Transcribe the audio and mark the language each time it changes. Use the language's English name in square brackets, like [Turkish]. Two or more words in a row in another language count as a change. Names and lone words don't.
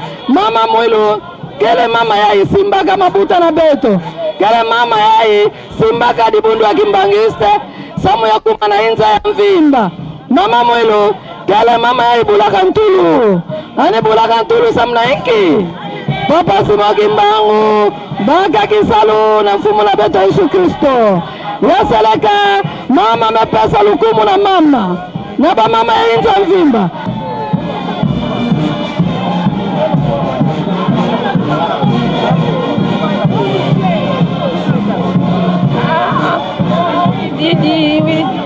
[Kituba (Democratic Republic of Congo)] mama Mwilu kele mama yai simbaka mabuta na beto kele mama yai simbaka dibundu ya kimbangiste samu ya kuma na inza ya mvimba mama Mwilu kele mama yai bulaka ntulu ane bulaka ntulu samu na inki papa sima kimbangu baka kisalo na mfumu na beto Yesu Kristo yaseleka mama mepesa lukumu na mama na ba mama ya inza mvimba Didi with